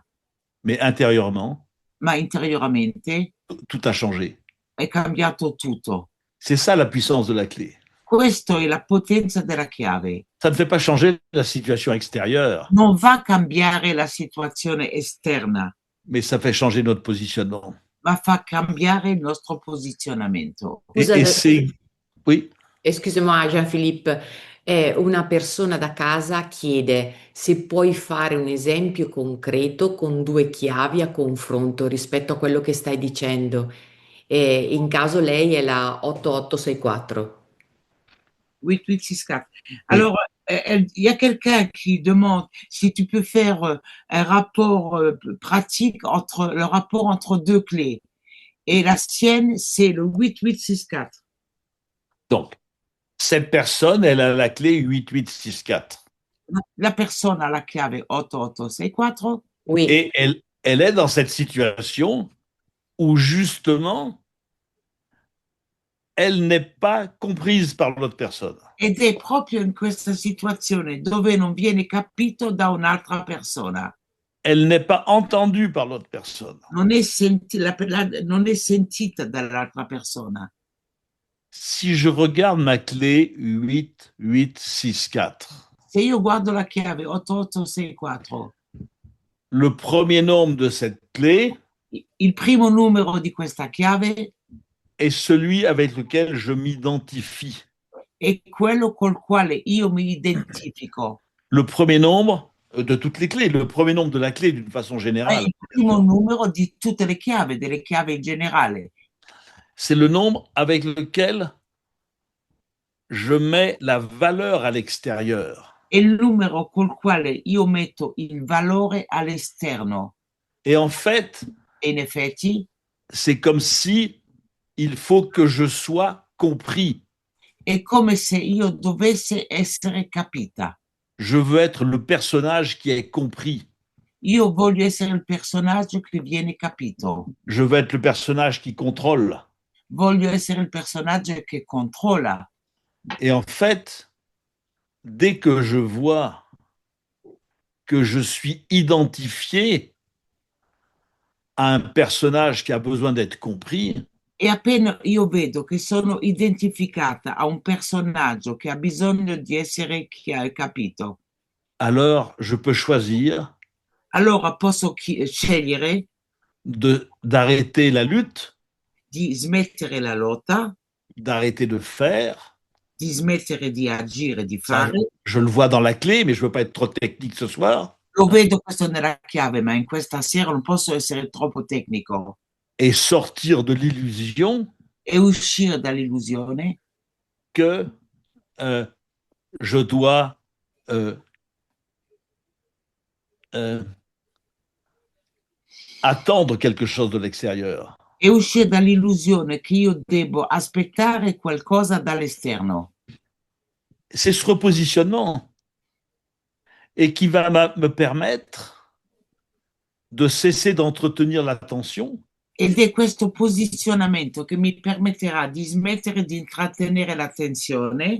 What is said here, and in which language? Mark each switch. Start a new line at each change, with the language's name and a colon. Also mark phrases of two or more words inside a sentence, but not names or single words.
French: Mais intérieurement,
Italian: ma interiormente
French: tout a changé.
Italian: è cambiato tutto.
French: C'est ça la puissance de la clé.
Italian: Questa è la potenza della chiave.
French: Ça ne fait pas changer la situation extérieure,
Italian: Non va a cambiare la situazione esterna,
French: mais ça fait changer notre positionnement.
Italian: ma fa cambiare il nostro posizionamento.
French: Et c'est... Oui. Excuse-moi Jean-Philippe,
Italian: una persona da casa chiede se puoi fare un esempio concreto con due chiavi a confronto rispetto a quello che stai dicendo. In caso lei è la 8864. 8864.
French: Alors, il y a quelqu'un qui demande si tu peux faire un rapport pratique entre le rapport entre deux clés. Et la sienne, c'est le 8864. Donc, cette personne, elle a la clé 8864. La personne a la chiave 8864. Oui. Et elle est dans cette situation où justement, elle n'est pas comprise par l'autre personne.
Italian: Ed è proprio in questa situazione dove non viene capito da un'altra persona.
French: Elle n'est pas entendue par l'autre personne.
Italian: Non è, non è sentita dall'altra persona.
French: Si je regarde ma clé 8, 8, 6, 4,
Italian: Se io guardo la chiave 8864,
French: le premier nombre de cette clé
Italian: il primo numero di questa chiave
French: est celui avec lequel je m'identifie.
Italian: è quello col quale io mi identifico.
French: Le premier nombre de toutes les clés, le premier nombre de la clé d'une façon
Italian: È
French: générale,
Italian: il primo numero di tutte le chiavi, delle chiavi in generale.
French: c'est le nombre avec lequel je mets la valeur à l'extérieur.
Italian: È il numero col quale io metto il valore all'esterno.
French: Et en fait,
Italian: E in effetti,
French: c'est comme si il faut que je sois compris.
Italian: è come se io dovesse essere capita.
French: Je veux être le personnage qui est compris.
Italian: Io voglio essere il personaggio che viene capito.
French: Je veux être le personnage qui contrôle.
Italian: Voglio essere il personaggio che controlla.
French: Et en fait, dès que je vois que je suis identifié à un personnage qui a besoin d'être compris,
Italian: E appena io vedo che sono identificata a un personaggio che ha bisogno di essere capito,
French: alors je peux choisir
Italian: allora posso scegliere
French: d'arrêter la lutte,
Italian: di smettere la lotta,
French: d'arrêter de faire.
Italian: di smettere di agire, di
French: Ça,
Italian: fare.
French: je le vois dans la clé, mais je ne veux pas être trop technique ce soir.
Italian: Lo vedo questo nella chiave, ma in questa sera non posso essere troppo tecnico.
French: Et sortir de l'illusion
Italian: E uscire dall'illusione
French: que je dois attendre quelque chose de l'extérieur.
Italian: e uscire dall'illusione che io devo aspettare qualcosa dall'esterno.
French: C'est ce repositionnement et qui va me permettre de cesser d'entretenir l'attention.
Italian: Ed è questo posizionamento che mi permetterà di smettere di intrattenere l'attenzione,